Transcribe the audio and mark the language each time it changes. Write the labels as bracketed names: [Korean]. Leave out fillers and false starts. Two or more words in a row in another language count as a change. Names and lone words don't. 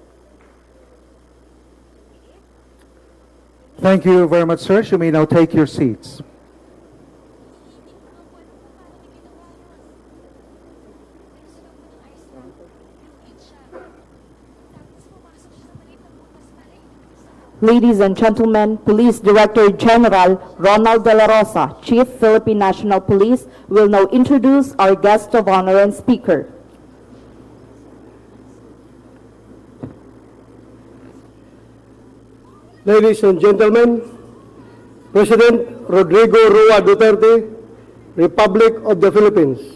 [English] Thank you very much, sir. You may now take your seats. Ladies and gentlemen, Police Director General Ronald De La Rosa, Chief Philippine National Police, will now introduce our guest of honor and speaker. Ladies and gentlemen, President Rodrigo Roa Duterte, Republic of the Philippines.